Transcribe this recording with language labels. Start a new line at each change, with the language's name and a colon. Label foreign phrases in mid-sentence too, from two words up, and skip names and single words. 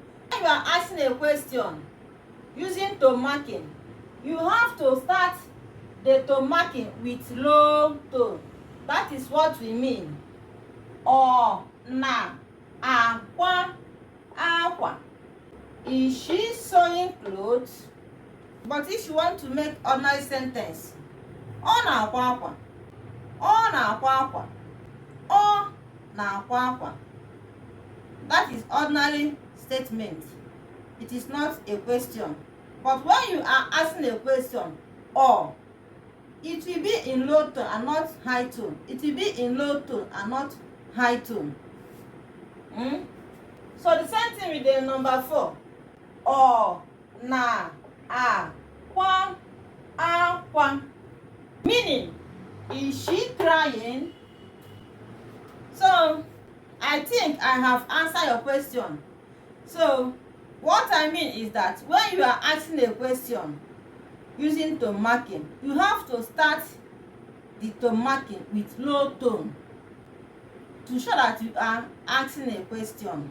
English: When you are asking a question using tone marking, you have to start the tone marking with low tone. That is what we mean. Or
Igbo: na aqua.
English: Is she sewing clothes? But if you want to make ordinary sentence,
Igbo: ọ na-akwa akwa. Ọ na-akwa akwa. Ọ na-akwa akwa.
English: That is ordinary statement. It is not a question. But when you are asking a question, or, it will be in low tone and not high tone. It will be in low tone and not high tone. So the same thing with the number 4.
Igbo: Ọ na-akwa akwa.
English: Meaning, is she crying? So, I think I have answered your question. So, what I mean is that when you are asking a question using tone marking, you have to start the tone marking with low tone to show that you are asking a question.